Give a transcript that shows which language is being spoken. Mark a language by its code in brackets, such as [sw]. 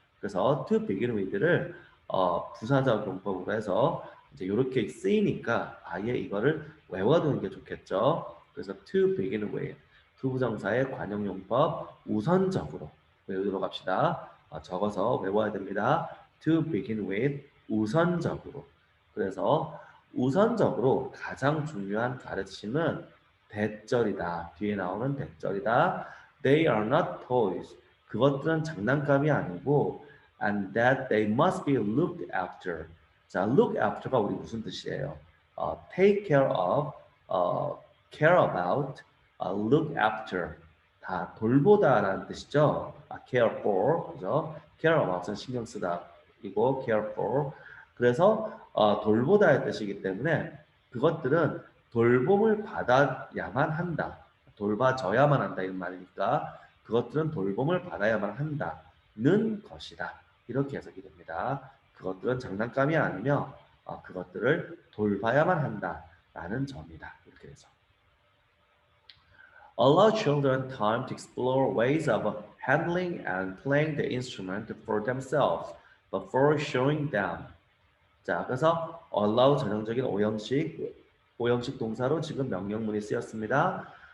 [ko] 그래서 to begin with를 부사적 용법으로 해서 이제 이렇게 쓰이니까 아예 이거를 외워두는 게 좋겠죠. 그래서 to begin with 두 부정사의 관용용법 우선적으로 외우도록 합시다. 적어서 외워야 됩니다. [en] to begin with 우선적으로. [ko] 그래서 우선적으로 가장 중요한 가르침은 대절이다. 뒤에 나오는 대절이다. [en] They are not toys. [ko] 그것들은 장난감이 아니고 [en] and that they must be looked after. [ko] 자, look after가 우리 무슨 뜻이에요? [en] take care of, care about, look after. [ko] 다 돌보다라는 뜻이죠. care for, 그죠? care about은 신경 쓰다. [en] 이고 care for. [ko] 그래서 돌보다의 뜻이기 때문에 그것들은 돌봄을 받아야만 한다. 돌봐줘야만 한다 이런 말이니까 그것들은 돌봄을 받아야만 한다는 것이다. 이렇게 해석이 됩니다. 그것들은 장난감이 아니며 그것들을 돌봐야만 한다라는 점이다. 이렇게 해서 [en] allow children time to explore ways of handling and playing the instrument for themselves before showing them. [ko] 자, 그래서 allow 전형적인 오형식 동사로 지금 명령문이 쓰였습니다.